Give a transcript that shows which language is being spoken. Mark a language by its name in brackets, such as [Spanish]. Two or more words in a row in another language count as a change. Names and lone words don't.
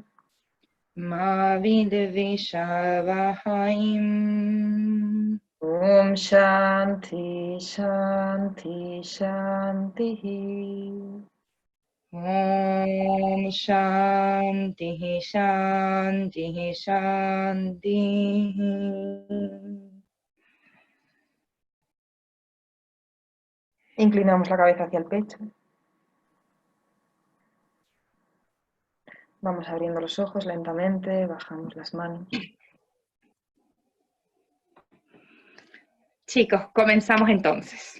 [Sanskrit] Ma Vidvishavahai. Om Shanti Shanti Shanti. Om Shanti Shanti Shanti. [Spanish] Inclinamos la cabeza hacia el pecho. Vamos abriendo los ojos lentamente, bajamos las manos. Chicos, comenzamos entonces.